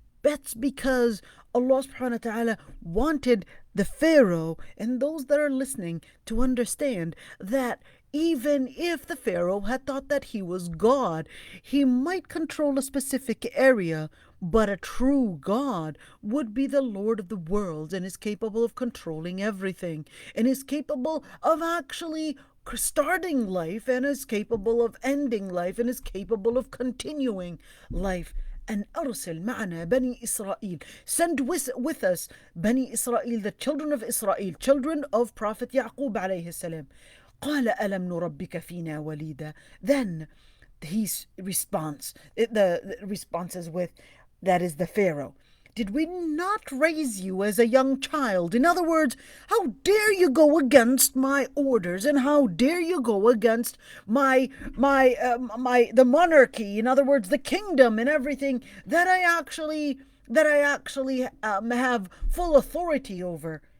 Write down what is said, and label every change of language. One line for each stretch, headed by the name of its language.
English: That's because Allah subhanahu wa ta'ala wanted the Pharaoh and those that are listening to understand that even if the Pharaoh had thought that he was God, he might control a specific area, but a true God would be the Lord of the worlds and is capable of controlling everything, and is capable of actually starting life, and is capable of ending life, and is capable of continuing life.
Arabic: And أرسل معنا بني إسرائيل.
English: Send with us بني إسرائيل, the children of Israel, children of Prophet Yaqub alayhi salam.
Arabic: قال ألم نربك فينا وليدا.
English: Then his response, the response is with, that is the Pharaoh. Did we not raise you as a young child? In other words, how dare you go against my orders, and how dare you go against the monarchy? In other words, the kingdom and everything that I actually have full authority over.